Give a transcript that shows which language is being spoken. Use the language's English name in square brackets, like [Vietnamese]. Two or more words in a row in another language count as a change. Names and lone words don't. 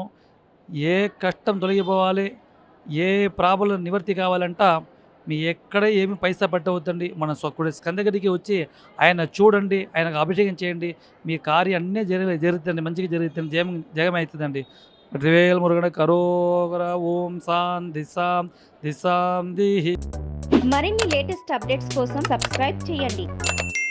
[Telugu] ఏ కష్టం తొలగిపోవాలి, ఏ ప్రాబ్లం నివర్తి కావాలంట మీ ఎక్కడ ఏమి పైసా పట్టవద్దండి. మన స్కందగిరికి వచ్చి ఆయన చూడండి, ఆయనకు అభిషేకం చేయండి. మీ కార్యం అన్నీ జరుగుతుంది, మంచిగా జరుగుతుంది, జయం అవుతుందండి. [Tamil] வெற்றிவேல் முருகனுக்கு கரோகரா. ஓம் சாந்தி சாந்தி சாந்தி. [Telugu] మరిన్ని [English] latest updates [Telugu] కోసం సబ్స్క్రైబ్ చేయండి.